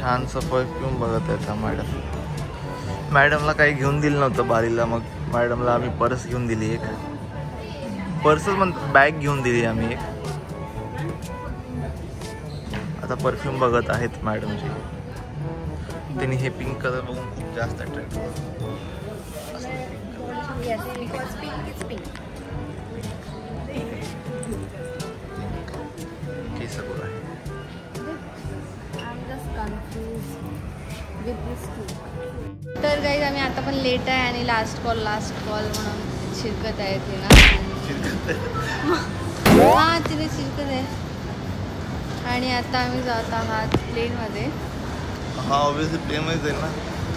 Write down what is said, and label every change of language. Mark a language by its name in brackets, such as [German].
[Marathi] छानसं परफ्यूम बघत आहे मॅडमला काही घेऊन दिलं नव्हतं बारीला. मग मॅडमला आम्ही पर्स घेऊन दिली एक. पर्सच म्हणतो बॅग घेऊन दिली आम्ही एक. आता परफ्यूम बघत आहेत मॅडमची. त्यांनी हे पिंक कलर बघून खूप जास्त अट्रॅक्ट होतं. [English] Yes, because pink is pink. [Hindi] कैसा बोला है? [English] I'm just confused with this too. [Marathi] तर गाईज आम्ही आता पण लेट आहे आणि लास्ट कॉल म्हणून शिरकत आहे तिला. हां तिने शिरकत आहे आणि आता आम्ही जात आहात प्लेनमध्ये. हा ऑब्विसली प्लेनमध्ये जाईल ना.